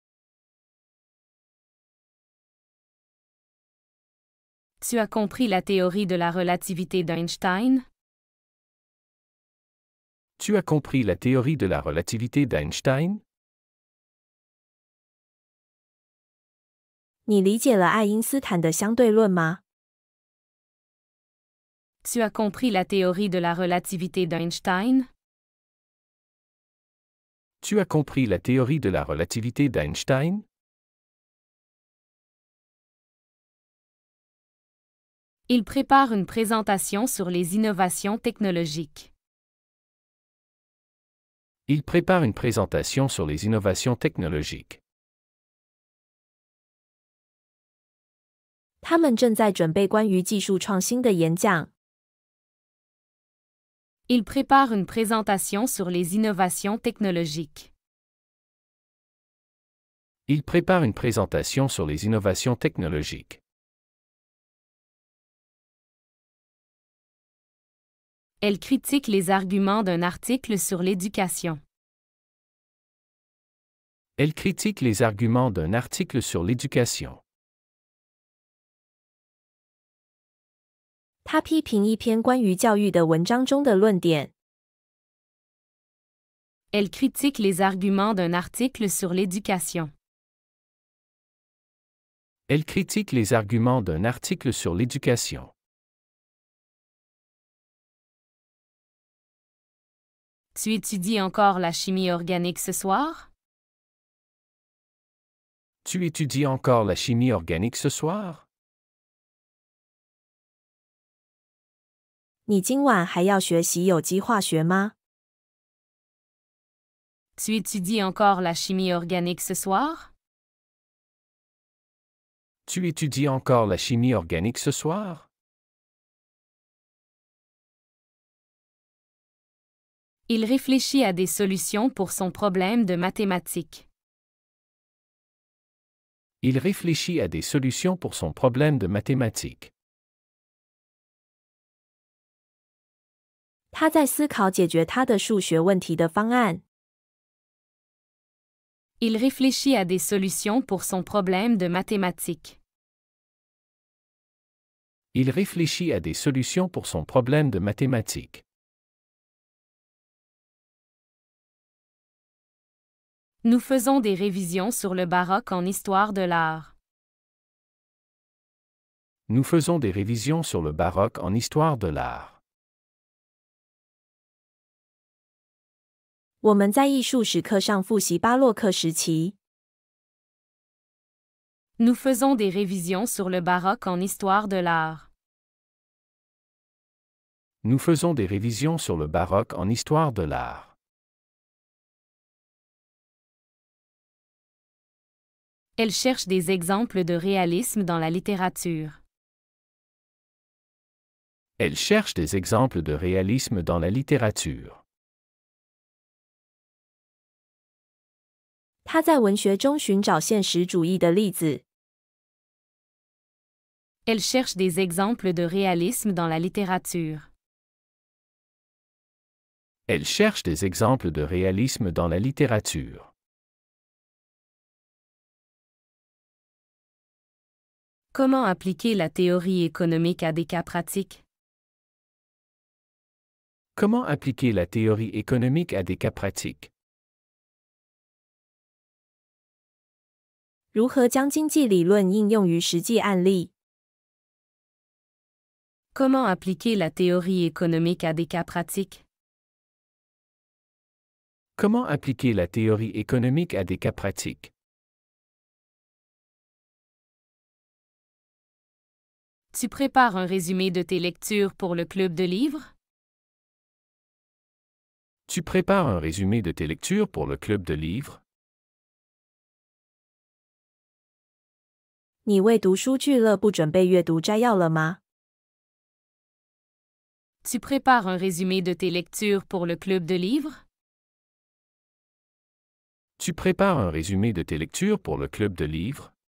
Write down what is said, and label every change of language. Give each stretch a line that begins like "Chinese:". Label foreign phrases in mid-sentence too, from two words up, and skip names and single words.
French: Tu as compris la théorie de la relativité d'Einstein? Tu as compris la théorie de la relativité d'Einstein?
Chinese: 你理解了爱因斯坦的相对论吗？
French: Tu as compris la théorie de la relativité d'Einstein? Tu as compris la théorie de la relativité d'Einstein? Il prépare une présentation sur les innovations technologiques. Il prépare une présentation sur les innovations technologiques.
Chinese: 他们正在准备关于技术创新的演讲。
French: Il prépare une présentation sur les innovations technologiques. Il prépare une présentation sur les innovations technologiques. Elle critique les arguments d'un article sur l'éducation. Elle critique les arguments d'un article sur l'éducation.
Chinese: 他批评一篇关于教育的文章中的论点。
French: Elle critique les arguments d'un article sur l'éducation. Elle critique les arguments d'un article sur l'éducation. Tu étudies encore la chimie organique ce soir? Tu étudies encore la chimie organique ce soir?
Chinese: 你今晚还要学习有机化学吗？
French: Tu étudies encore la chimie organique ce soir? Tu étudies encore la chimie organique ce soir? Il réfléchit à des solutions pour son problème de mathématiques. Il réfléchit à des solutions pour son problème de mathématiques.
Chinese: 他在思考解决他的数学问题的方案。
French: Il réfléchit à des solutions pour son problème de mathématiques. Il réfléchit à des solutions pour son problème de mathématiques. Nous faisons des révisions sur le baroque en histoire de l'art. Nous faisons des révisions sur le baroque en histoire de l'art.
Chinese: 我们在艺术史课上复习巴洛克时期。
French: Nous faisons des révisions sur le baroque en histoire de l'art. Nous faisons des révisions sur le baroque en histoire de l'art. Elle cherche des exemples de réalisme dans la littérature. Elle cherche des exemples de réalisme dans la littérature.
Chinese: 他在文学中寻找现实主义的例子。
French: Elle cherche des exemples de réalisme dans la littérature. Elle cherche des exemples de réalisme dans la littérature. Comment appliquer la théorie économique à des cas pratiques? Comment appliquer la théorie économique à des cas pratiques?
Chinese: 如何将经济理论应用于实际案例？
French: Comment appliquer la théorie économique à des cas pratiques? Comment appliquer la théorie économique à des cas pratiques? Tu prépares un résumé de tes lectures pour le club de livres? Tu prépares un résumé de tes lectures pour le club de livres?
Chinese: 你为读书俱乐部准备阅读摘要了吗？
French: Tu prépares un résumé de tes lectures pour le club de livres? Tu prépares un résumé de tes lectures pour le club de livres?